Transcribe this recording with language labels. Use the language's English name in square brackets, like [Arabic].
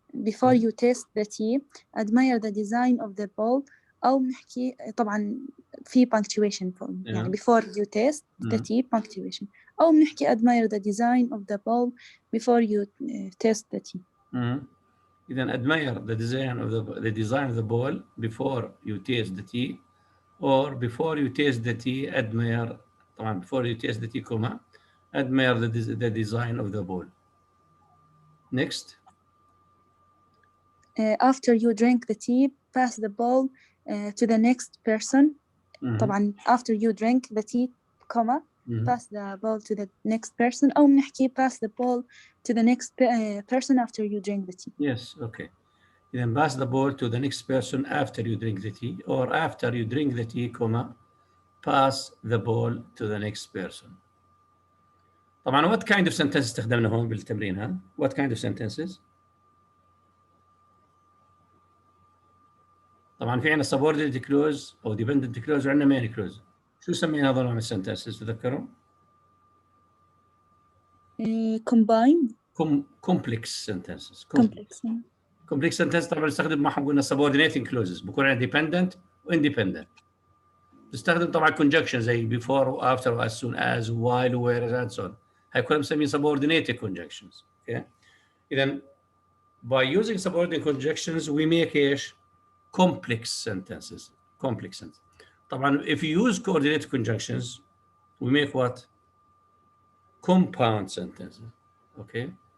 [English] Before you taste the tea, admire the design of the bowl. [Arabic] أو نحكي طبعا في punctuation form. يعني [English] before you taste the tea, punctuation. [Arabic] أو نحكي [English] admire the design of the bowl before you taste the tea. Then admire the design of the bowl before you taste the tea, or before you taste the tea, admire [Arabic] طبعا [English] before you taste the tea, comma, admire the design of the bowl. Next. After you drink the tea, pass the bowl to the next person. [Arabic] طبعا [English] after you drink the tea, comma, pass the bowl to the next person. [Arabic] أو نحكي [English] pass the bowl to the next person after you drink the tea. Yes, okay. Then pass the bowl to the next person after you drink the tea, or after you drink the tea, comma, pass the bowl to the next person. [Arabic] طبعا [English] what kind of sentence [Arabic] استخدمنا هون بالتمرين ها؟ [English] What kind of sentences؟ [Arabic] طبعا في عندنا [English] subordinate clause [Arabic] او [English] dependent clause [Arabic] وعندنا [English] main clause. [Arabic] شو سمينا هذول من السنتنسز تذكروا؟ [English] combined complex sentences. complex. complex sentence [Arabic] طبعا نستخدم معهم قلنا subordinating clauses بكون عندنا dependent و independent. نستخدم طبعا [English] conjunction زي before و after و as soon as و while و whereas and so on. [Arabic] هاي كلها بنسميها subordinated conjunctions. [English] Okay. [Arabic] إذا [English] by using subordinate conjunctions we make [Arabic] ايش؟ [English] complex sentences. complex sentences. طبعا if you use coordinated conjunctions we make what? compound sentences. Okay.